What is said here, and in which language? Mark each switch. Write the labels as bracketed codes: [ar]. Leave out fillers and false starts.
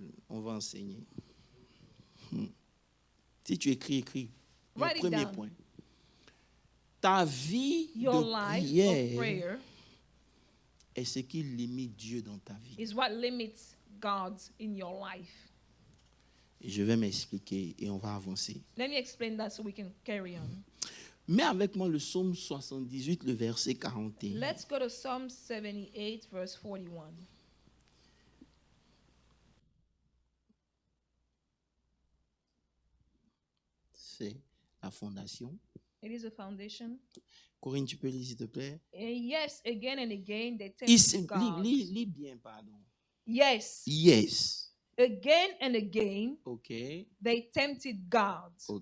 [fr] On va enseigner. Si tu écris. Le premier point. Ta vie de prière est ce qui limite Dieu dans ta vie. [en] Is what limits God in your life. [fr] Et je vais m'expliquer et on va avancer. [en] Let me explain that so we can carry on. [fr] Mets avec moi le psaume 78, le verset 41. [en] Let's go to Psalm 78, verse 41. [fr] C'est la fondation. [en] It is a foundation. [fr] Corinne, tu peux lire s'il te plaît? [en] Yes, again and again they tempted God. [fr] Lis bien, pardon. [en] Yes. Again and again, they tempted God.